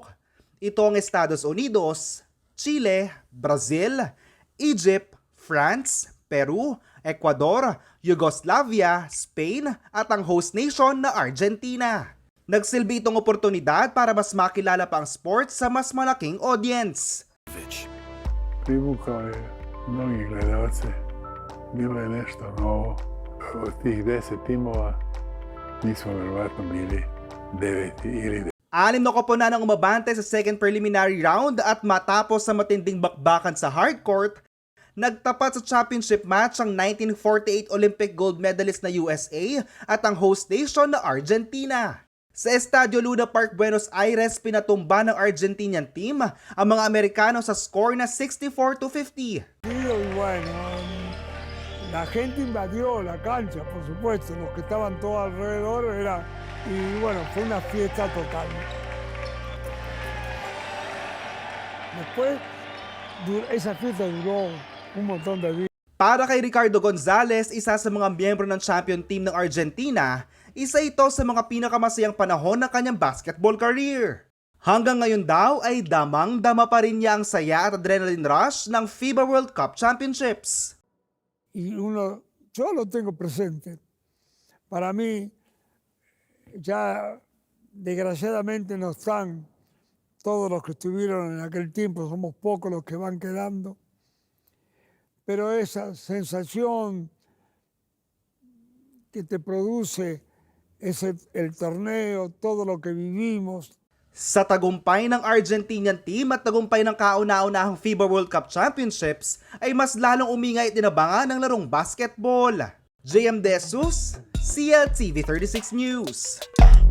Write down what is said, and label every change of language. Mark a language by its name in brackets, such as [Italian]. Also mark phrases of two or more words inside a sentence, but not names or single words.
[Filipino] Ito ang Estados Unidos, Chile, Brazil, Egypt, France, Peru, Ecuador, Yugoslavia, Spain at ang [English] host nation [Filipino] na Argentina. Nagsilbi itong oportunidad para mas makilala pa ang sports sa mas malaking audience. [Serbian] Privukao je mnogi gledalce, bilo je nešto novo. Od tih 10 timova mi smo verovatno bili 9 ili 10. [Filipino] 6 na koponan ang umabante sa [English] second preliminary round [Filipino] at matapos sa matinding bakbakan sa hardcourt, nagtapat sa [English] championship match [Filipino] ang 1948 [English] Olympic gold medalist [Filipino] na USA at ang [English] host nation [Filipino] na Argentina. Sa Estadio Luna Park, Buenos Aires, pinatumba ng [English] Argentinian team [Filipino] ang mga Amerikano sa score na 64-50. [Spanish] La gente invadió la cancha, por supuesto, los que estaban todos alrededor fue una fiesta total. Después, esa fiesta duró un montón de días. [Filipino] Para kay Ricardo Gonzalez, isa sa mga miyembro ng [English] champion team [Filipino] ng Argentina, isa ito sa mga pinakamasayang panahon ng kanyang [English] basketball career. [Filipino] Hanggang ngayon daw ay damang-dama pa rin niya ang saya at [English] adrenaline rush [Filipino] ng FIBA World Cup Championships. [Spanish] Yo lo tengo presente. Para mí, ya desgraciadamente no están todos los que estuvieron en aquel tiempo, somos pocos los que van quedando. Pero esa sensación que te produce el torneo, todo lo que vivimos. [Filipino] Sa tagumpay ng [English] Argentinian team [Filipino] at tagumpay ng kauna-unahang FIBA World Cup Championships ay mas lalong umingay at tinabangan ng larong basketball. JM De Jesus, CLTV 36 News.